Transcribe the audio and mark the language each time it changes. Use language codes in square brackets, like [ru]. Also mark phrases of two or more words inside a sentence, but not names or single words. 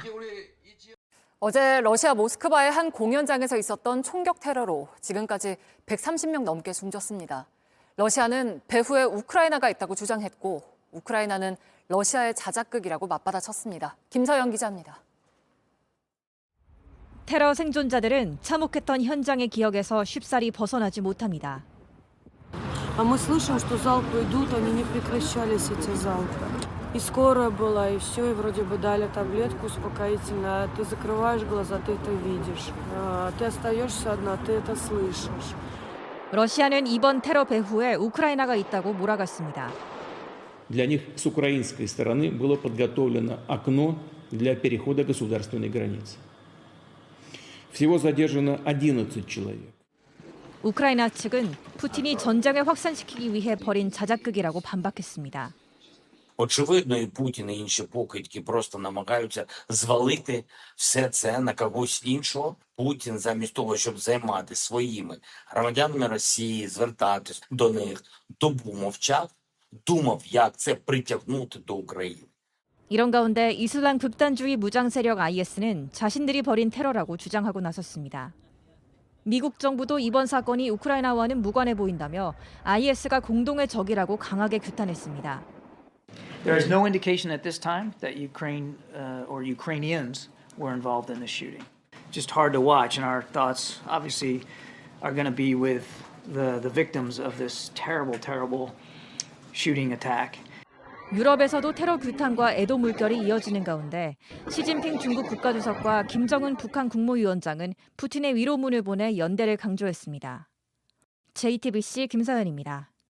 [ko] 어제 러시아 모스크바의 한 공연장에서 있었던 총격 테러로 지금까지 130명 넘게 숨졌습니다. 러시아는 배후에 우크라이나가 있다고 주장했고 우크라이나는 러시아의 자작극이라고 맞받아쳤습니다. 김서영 기자입니다. 테러 생존자들은 참혹했던 현장의 기억에서 쉽사리 벗어나지 못합니다. [ru] Мы слышим, что залпы идут, они не прекращались эти залпы. И скорая была, и все, и вроде бы дали таблетку успокоительно. Ты закрываешь глаза, ты это видишь. Ты остаешься одна, ты это слышишь. [ko] 러시아는 이번 테러 배후에 우크라이나가 있다고 몰아갔습니다. [ru] Для них с украинской стороны было подготовлено окно для перехода государственной границы. Всего задержано 11 человек. [ko] 우크라이나 측은 푸틴이 전쟁을 확산시키기 위해 벌인 자작극이라고 반박했습니다. [uk] Очевидно, і Путін, і інші покидьки просто намагаються звалити все це на когось іншого. Путін замість того, щоб займатися своїми громадянами Росії, звертатись до них, добу мовчав, думав, як це притягнути до України. [ko] 이런 가운데 이슬람 극단주의 무장 세력 IS는 자신들이 벌인 테러라고 주장하고 나섰습니다. 미국 정부도 이번 사건이 우크라이나와는 무관해 보인다며 IS가 공동의 적이라고 강하게 규탄했습니다. [en] There is no indication at this time that Ukraine or Ukrainians were involved in the shooting. Just hard to watch, and our thoughts obviously are going to be with the victims of this terrible shooting attack. [ko] 유럽에서도 테러 규탄과 애도 물결이 이어지는 가운데 시진핑 중국 국가주석과 김정은 북한 국무위원장은 푸틴의 위로문을 보내 연대를 강조했습니다. JTBC 김서연입니다.